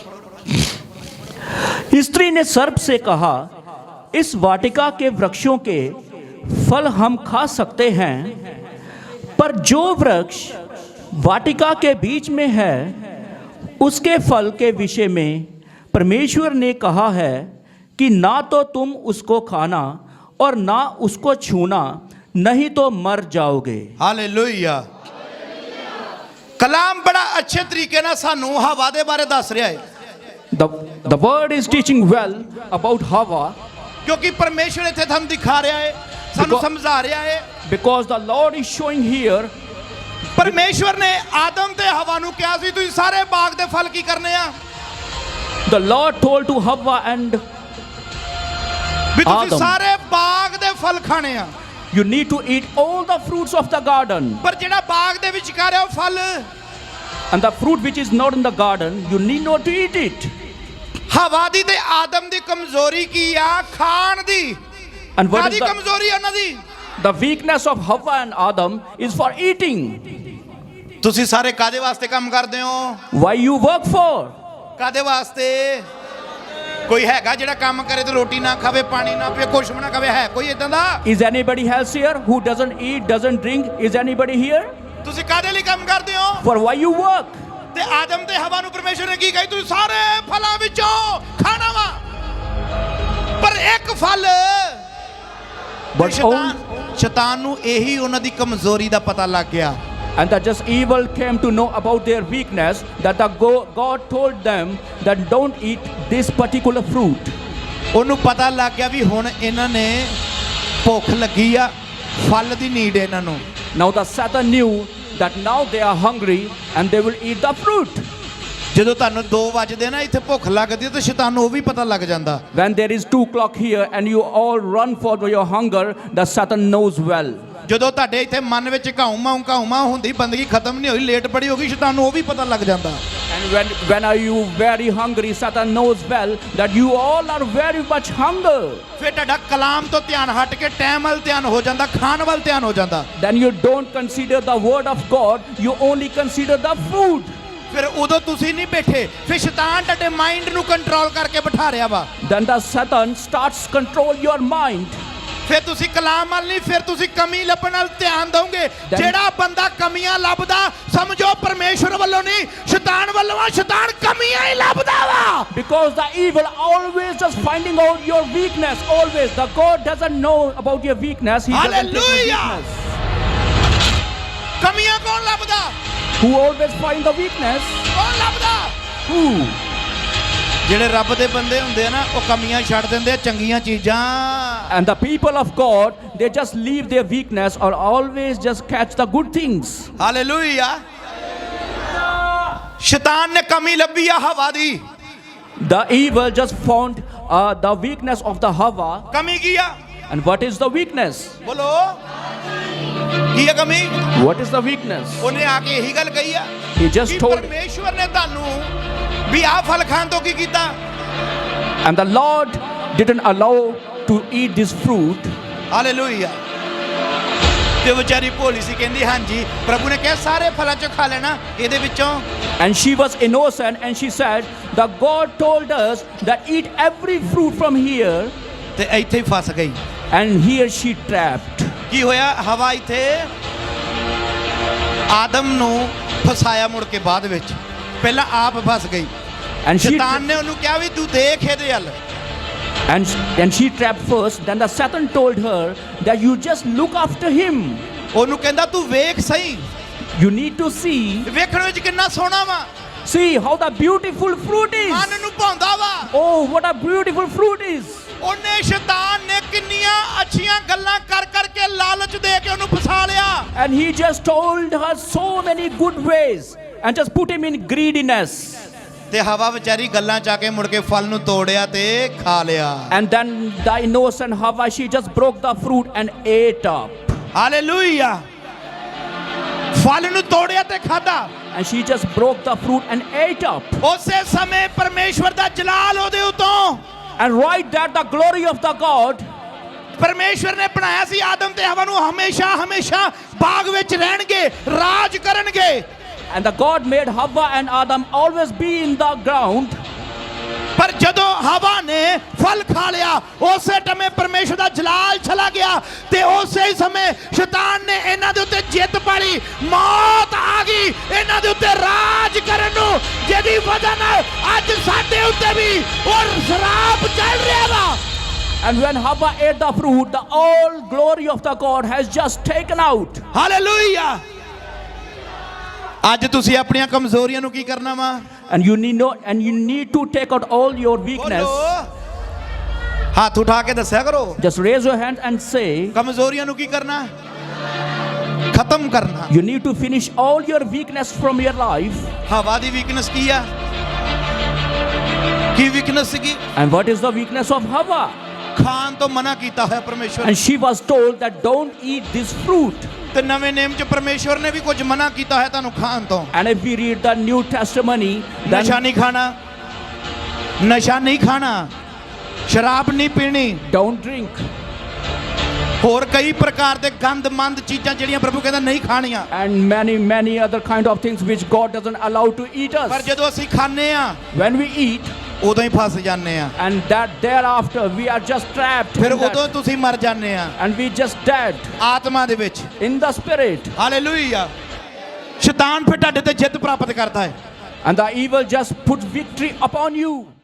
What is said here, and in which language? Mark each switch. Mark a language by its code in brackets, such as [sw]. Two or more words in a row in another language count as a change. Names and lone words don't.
[hi] स्त्री ने सर्प से कहा, इस वाटिका के वृक्षों के फल हम खा सकते हैं, पर जो वृक्ष वाटिका के बीच में है उसके फल के विषय में परमेश्वर ने कहा है कि ना तो तुम उसको खाना और ना उसको छूना, नहीं तो मर जाओगे। हालेलुया। [pa] ਕਲਾਮ ਬੜਾ ਅੱਛੇ ਤਰੀਕੇ ਨਾਲ ਸਾਨੂੰ ਹਵਾ ਦੇ ਬਾਰੇ ਦੱਸ ਰਿਹਾ ਹੈ। [en] The word is teaching well about Hava, [pa] ਕਿਉਂਕਿ ਪਰਮੇਸ਼ਵਰ ਇੱਥੇ ਥਾਨੂੰ ਦਿਖਾ ਰਿਹਾ ਹੈ, ਸਾਨੂੰ ਸਮਝਾ ਰਿਹਾ ਹੈ। [en] because the Lord is showing here, [pa] ਪਰਮੇਸ਼ਵਰ ਨੇ ਆਦਮ ਤੇ ਹਵਾ ਨੂੰ ਕਿਹਾ ਸੀ ਤੁਸੀਂ ਸਾਰੇ ਬਾਗ ਦੇ ਫਲ ਕੀ ਕਰਨੇ ਆ। [en] the Lord told to Hava and [pa] ਭੀ ਤੁਸੀਂ [en] Adam, [pa] ਸਾਰੇ ਬਾਗ ਦੇ ਫਲ ਖਾਣੇ ਆ, [en] you need to eat all the fruits of the garden, [pa] ਪਰ ਜਿਹੜਾ ਬਾਗ ਦੇ ਵਿਚਕਾਰ ਹੈ ਫਲ, [en] and the fruit which is not in the garden you need not to eat it. [pa] ਹਵਾ ਦੀ ਤੇ ਆਦਮ ਦੀ ਕਮਜ਼ੋਰੀ ਕੀ ਆ ਖਾਣ ਦੀ। [en] And what [pa] कादी [en] is the, [pa] ਕਮਜ਼ੋਰੀ ਹੈ ਉਨ੍ਹਾਂ ਦੀ? [en] the weakness of Hava and Adam is for eating. [pa] ਤੁਸੀਂ ਸਾਰੇ ਕਾਹਦੇ ਵਾਸਤੇ ਕੰਮ ਕਰਦੇ ਹੋ? [en] Why you work for? [pa] ਕਾਹਦੇ ਵਾਸਤੇ? ਕੋਈ ਹੈਗਾ ਜਿਹੜਾ ਕੰਮ ਕਰੇ ਤੇ ਰੋਟੀ ਨਾ ਖਾਵੇ, ਪਾਣੀ ਨਾ ਪੀਏ, ਕੁਝ ਵੀ ਨਾ ਖਾਵੇ? ਹੈ ਕੋਈ ਇੱਦਾਂ ਦਾ? [en] Is anybody else here who doesn't eat, doesn't drink? Is anybody here? [pa] ਤੁਸੀਂ ਕਾਹਦੇ ਲਈ ਕੰਮ ਕਰਦੇ ਹੋ? [en] For why you work? [pa] ਤੇ ਆਦਮ ਤੇ ਹਵਾ ਨੂੰ ਪਰਮੇਸ਼ਵਰ ਨੇ ਕੀ ਕਹੀ ਤੁਸੀਂ ਸਾਰੇ ਫਲਾਂ ਵਿੱਚੋਂ ਖਾਣਾ ਵਾ, ਪਰ ਇੱਕ ਫਲ [en] But [pa] ਸ਼ੈਤਾਨ ਨੂੰ ਇਹੀ ਉਨ੍ਹਾਂ ਦੀ ਕਮਜ਼ੋਰੀ ਦਾ ਪਤਾ ਲੱਗ ਗਿਆ। [en] and that just evil came to know about their weakness, that the God told them that don't eat this particular fruit. [pa] ਉਹਨੂੰ ਪਤਾ ਲੱਗ ਗਿਆ ਵੀ ਹੁਣ ਇਹਨਾਂ ਨੇ ਭੁੱਖ ਲੱਗੀ ਆ, ਫਲ ਦੀ ਨੀਡ ਹੈ ਇਹਨਾਂ ਨੂੰ। [en] Now the Satan knew that now they are hungry and they will eat the fruit. [pa] ਜਦੋਂ ਤੁਹਾਨੂੰ 2 ਵਜਦੇ ਨਾ ਇੱਥੇ ਭੁੱਖ ਲੱਗਦੀ ਤੇ ਸ਼ੈਤਾਨ ਨੂੰ ਉਹ ਵੀ ਪਤਾ ਲੱਗ ਜਾਂਦਾ। [en] When there is 2 o'clock here and you all run for your hunger, the Satan knows well. [pa] ਜਦੋਂ ਤੁਹਾਡੇ ਇੱਥੇ ਮਨ ਵਿੱਚ ਘਾਉ-ਮਾਉ ਹੁੰਦੀ, ਬੰਦਗੀ ਖਤਮ ਨਹੀਂ ਹੋਈ, ਲੇਟ ਬੜੀ ਹੋ ਗਈ, ਸ਼ੈਤਾਨ ਨੂੰ ਉਹ ਵੀ ਪਤਾ ਲੱਗ ਜਾਂਦਾ। [en] And when are you very hungry, Satan knows well that you all are very much hunger. [pa] ਫਿਰ ਤੁਹਾਡਾ ਕਲਾਮ ਤੋਂ ਧਿਆਨ ਹਟ ਕੇ ਟਾਈਮ ਵੱਲ ਧਿਆਨ ਹੋ ਜਾਂਦਾ, ਖਾਣ ਵੱਲ ਧਿਆਨ ਹੋ ਜਾਂਦਾ। [en] Then you don't consider the word of God, you only consider the food. [pa] ਫਿਰ ਉਦੋਂ ਤੁਸੀਂ ਨਹੀਂ ਬੈਠੇ, ਫਿਰ ਸ਼ੈਤਾਨ ਤੁਹਾਡੇ ਮਾਈਂਡ ਨੂੰ ਕੰਟਰੋਲ ਕਰਕੇ ਬਿਠਾ ਰਿਹਾ ਵਾ। [en] Then the Satan starts control your mind. [pa] ਫਿਰ ਤੁਸੀਂ ਕਲਾਮ ਵੱਲ ਨਹੀਂ, ਫਿਰ ਤੁਸੀਂ ਕਮੀ ਲੱਭਣ ਵੱਲ ਧਿਆਨ ਦਿਓਗੇ। ਜਿਹੜਾ ਬੰਦਾ ਕਮੀਆਂ ਲੱਭਦਾ, ਸਮਝੋ ਪਰਮੇਸ਼ਵਰ ਵੱਲੋਂ ਨਹੀਂ, ਸ਼ੈਤਾਨ ਵੱਲੋਂ ਆ। ਸ਼ੈਤਾਨ ਕਮੀਆਂ ਹੀ ਲੱਭਦਾ ਵਾ। [en] Because the evil always just finding out your weakness, always. The God doesn't know about your weakness. He doesn't take your weakness. [pa] ਕਮੀਆਂ ਕੌਣ ਲੱਭਦਾ? [en] Who always find the weakness? [pa] ਕੌਣ ਲੱਭਦਾ? [en] Who? [pa] ਜਿਹੜੇ ਰੱਬ ਦੇ ਬੰਦੇ ਹੁੰਦੇ ਆ ਨਾ, ਉਹ ਕਮੀਆਂ ਛੱਡ ਦਿੰਦੇ ਆ ਚੰਗੀਆਂ ਚੀਜ਼ਾਂ। [en] And the people of God, they just leave their weakness or always just catch the good things. [pa] ਹਾਲੇਲੂਇਆ। ਸ਼ੈਤਾਨ ਨੇ ਕਮੀ ਲੱਭੀ ਆ ਹਵਾ ਦੀ। [en] The evil just found the weakness of the Hava. [pa] ਕਮੀ ਕੀ ਆ? [en] And what is the weakness? [pa] ਬੋਲੋ ਕੀ ਆ ਕਮੀ? [en] What is the weakness? [pa] ਉਹਨੇ ਆ ਕੇ ਇਹੀ ਗੱਲ ਕਹੀ ਆ। [en] He just told. [pa] ਪਰਮੇਸ਼ਵਰ ਨੇ ਤੁਹਾਨੂੰ ਵੀ ਆਹ ਫਲ ਖਾਣ ਤੋਂ ਕੀ ਕੀਤਾ? [en] And the Lord didn't allow to eat this fruit. [pa] ਹਾਲੇਲੂਇਆ। ਤੇ ਵਿਚਾਰੀ ਭੋਲੀ ਸੀ, ਕਹਿੰਦੀ ਹਾਂਜੀ ਪ੍ਰਭੂ ਨੇ ਕਿਹਾ ਸਾਰੇ ਫਲਾਂ ਚੋਂ ਖਾ ਲੈਣਾ ਇਹਦੇ ਵਿੱਚੋਂ। [en] And she was innocent and she said that God told us that eat every fruit from here. [pa] ਤੇ ਇੱਥੇ ਹੀ ਫਸ ਗਈ। [en] And here she trapped. [pa] ਕੀ ਹੋਇਆ? ਹਵਾ ਇੱਥੇ ਆਦਮ ਨੂੰ ਫਸਾਇਆ ਮੁੜ ਕੇ ਬਾਅਦ ਵਿੱਚ, ਪਹਿਲਾਂ ਆਪ ਫਸ ਗਈ। [en] And she, [pa] ਸ਼ੈਤਾਨ ਨੇ ਉਹਨੂੰ ਕਿਹਾ ਵੀ ਤੂੰ ਦੇਖ ਇਹਦੇ ਵੱਲ [en] and she trapped first. Then the Satan told her that you just look after him. [pa] ਉਹਨੂੰ ਕਹਿੰਦਾ ਤੂੰ ਵੇਖ ਸਹੀ [en] You need to see. [pa] ਵੇਖਣ ਵਿੱਚ ਕਿੰਨਾ ਸੋਹਣਾ ਵਾ [en] See how the beautiful fruit is. [pa] ਮਨ ਨੂੰ ਭਾਉਂਦਾ ਵਾ [en] Oh, what a beautiful fruit is. [pa] ਉਹਨੇ ਸ਼ੈਤਾਨ ਨੇ ਕਿੰਨੀਆਂ ਅੱਛੀਆਂ ਗੱਲਾਂ ਕਰ ਕਰਕੇ ਲਾਲਚ ਦੇ ਕੇ ਉਹਨੂੰ ਫਸਾ ਲਿਆ [en] And he just told her so many good ways and just put him in greediness. [pa] ਤੇ ਹਵਾ ਵਿਚਾਰੀ ਗੱਲਾਂ ਚਾ ਕੇ ਮੁੜ ਕੇ ਫਲ ਨੂੰ ਤੋੜਿਆ ਤੇ ਖਾ ਲਿਆ [en] And then the innocent Hawa, she just broke the fruit and ate up. [pa] ਹਾਲੇਲੂਇਆ ਫਲ ਨੂੰ ਤੋੜਿਆ ਤੇ ਖਾਦਾ [en] And she just broke the fruit and ate up. [pa] ਉਸੇ ਸਮੇਂ ਪਰਮੇਸ਼ਵਰ ਦਾ ਜਲਾਲ ਉਹਦੇ ਉਤੋਂ [en] And right there, the glory of the God. [pa] ਪਰਮੇਸ਼ਵਰ ਨੇ ਬਣਾਇਆ ਸੀ ਆਦਮ ਤੇ ਹਵਾ ਨੂੰ ਹਮੇਸ਼ਾ ਹਮੇਸ਼ਾ ਬਾਗ ਵਿੱਚ ਰਹਿਣਗੇ ਰਾਜ ਕਰਨਗੇ [en] And the God made Hawa and Adam always be in the ground. [pa] ਪਰ ਜਦੋਂ ਹਵਾ ਨੇ ਫਲ ਖਾ ਲਿਆ ਉਸੇ ਟਮੇ ਪਰਮੇਸ਼ਵਰ ਦਾ ਜਲਾਲ ਚਲਾ ਗਿਆ ਤੇ ਉਸੇ ਹੀ ਸਮੇਂ ਸ਼ੈਤਾਨ ਨੇ ਇਹਨਾਂ ਦੇ ਉੱਤੇ ਜਿੱਤ ਪਾਲੀ ਮੌਤ ਆ ਗਈ ਇਹਨਾਂ ਦੇ ਉੱਤੇ ਰਾਜ ਕਰਨ ਨੂੰ ਜਿਹਦੀ ਵਜ੍ਹਾ ਨਾਲ ਅੱਜ ਸਾਡੇ ਉੱਤੇ ਵੀ ਉਹ ਸ਼ਰਾਪ ਚੱਲ ਰਿਹਾ ਵਾ [en] And when Hawa ate the fruit, the all glory of the God has just taken out. [pa] ਹਾਲੇਲੂਇਆ ਅੱਜ ਤੁਸੀਂ ਆਪਣੀਆਂ ਕਮਜ਼ੋਰੀਆਂ ਨੂੰ ਕੀ ਕਰਨਾ ਵਾ [en] And you need to take out all your weakness. [pa] ਹੱਥ ਉਠਾ ਕੇ ਦੱਸਿਆ ਕਰੋ [en] Just raise your hand and say, [pa] ਕਮਜ਼ੋਰੀਆਂ ਨੂੰ ਕੀ ਕਰਨਾ ਖਤਮ ਕਰਨਾ [en] you need to finish all your weakness from your life. [pa] ਹਵਾ ਦੀ ਵੀਕਨੈਸ ਕੀ ਆ ਕੀ ਵੀਕਨੈਸ ਸੀਗੀ [en] And what is the weakness of Hawa? [pa] ਖਾਣ ਤੋਂ ਮਨਾ ਕੀਤਾ ਹੋਇਆ ਪਰਮੇਸ਼ਵਰ [en] And she was told that don't eat this fruit. [pa] ਤੇ ਨਵੇਂ ਨੇਮ ਚ ਪਰਮੇਸ਼ਵਰ ਨੇ ਵੀ ਕੁਝ ਮਨਾ ਕੀਤਾ ਹੈ ਤੁਹਾਨੂੰ ਖਾਣ ਤੋਂ [en] And if we read the New Testimony, [pa] ਨਸ਼ਾ [en] then [pa] ਨਹੀਂ ਖਾਣਾ ਨਸ਼ਾ ਨਹੀਂ ਖਾਣਾ ਸ਼ਰਾਬ ਨਹੀਂ ਪੀਣੀ [en] don't drink. [pa] ਹੋਰ ਕਈ ਪ੍ਰਕਾਰ ਦੇ ਗੰਦਮੰਦ ਚੀਜ਼ਾਂ ਜਿਹੜੀਆਂ ਪ੍ਰਭੂ ਕਹਿੰਦਾ ਨਹੀਂ ਖਾਣੀਆਂ [en] And many other kind of things which God doesn't allow to eat [pa] ਪਰ [en] us. [pa] ਜਦੋਂ ਅਸੀਂ ਖਾਂਦੇ ਆ [en] When we eat, [pa] ਉਦੋਂ ਹੀ ਫਸ ਜਾਂਦੇ ਆ [en] and that thereafter we are just trapped [pa] ਫਿਰ [en] in that, [pa] ਉਦੋਂ ਤੁਸੀਂ ਮਰ ਜਾਂਦੇ ਆ [en] and we just dead [pa] ਆਤਮਾ ਦੇ ਵਿੱਚ [en] in the spirit. [pa] ਹਾਲੇਲੂਇਆ ਸ਼ੈਤਾਨ ਫਿਰ ਤੁਹਾਡੇ ਤੇ ਜਿੱਤ ਪ੍ਰਾਪਤ ਕਰਦਾ ਹੈ [en] And the evil just put victory upon you.